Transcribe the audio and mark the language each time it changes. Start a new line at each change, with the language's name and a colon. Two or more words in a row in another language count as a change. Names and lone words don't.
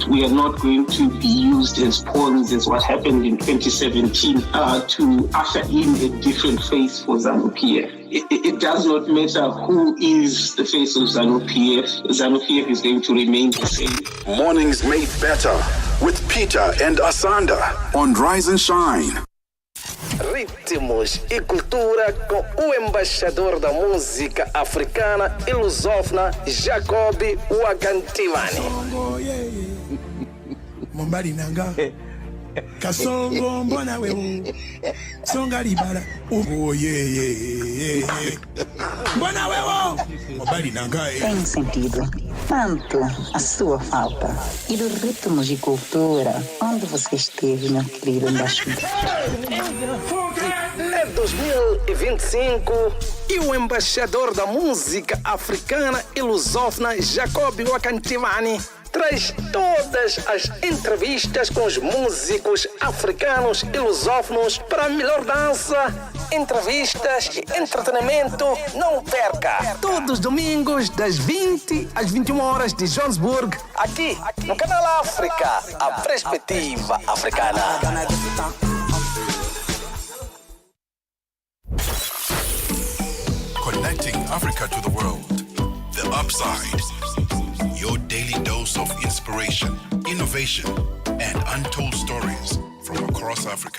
English: We are not going to be used as pawns as what happened in 2017 to usher in a different face for ZANU-PF. It does not matter who is the face of ZANU-PF. ZANU-PF is going to remain the same. Mornings made better with Peter and Asanda on Rise and Shine.
Portuguese: Ritmos e cultura com o embaixador da música africana e lusófona, Jacob Wakantivani.
Lingala: Mombari nanga kasongo
Swahili: mbona wewe
Lingala: songa libala
Swahili: mbona wewe
Lingala: mombari nanga
Portuguese: Tem sentido tanto a sua falta e do ritmos e cultura onde você esteve, meu querido embaixador. É 2025 e o embaixador da música africana e lusófona, Jacob Wakantivani, traz todas as entrevistas com os músicos africanos e lusófonos para a melhor dança, entrevistas e entretenimento. Não perca! Todos os domingos, das 20 às 21 horas de Johannesburg, aqui no Canal África, a perspectiva africana.
English: Connecting Africa to the world. The Upside. Your daily dose of inspiration, innovation, and untold stories from across Africa.